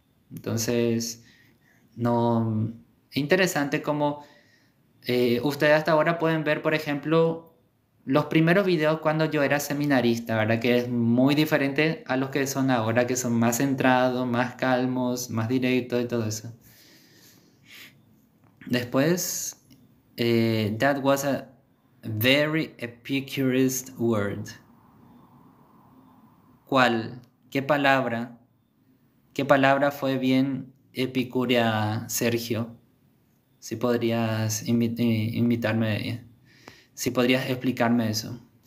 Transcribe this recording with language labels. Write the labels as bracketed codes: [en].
[es] Entonces, no, es interesante como ustedes hasta ahora pueden ver, por ejemplo, los primeros videos cuando yo era seminarista, ¿verdad? Que es muy diferente a los que son ahora, que son más centrados, más calmos, más directos y todo eso. Después, [en] that was a very Epicurist word. [es] ¿Cuál? ¿Qué palabra? ¿Qué palabra fue bien epicúrea, Sergio? Si podrías invitarme, si podrías explicarme eso.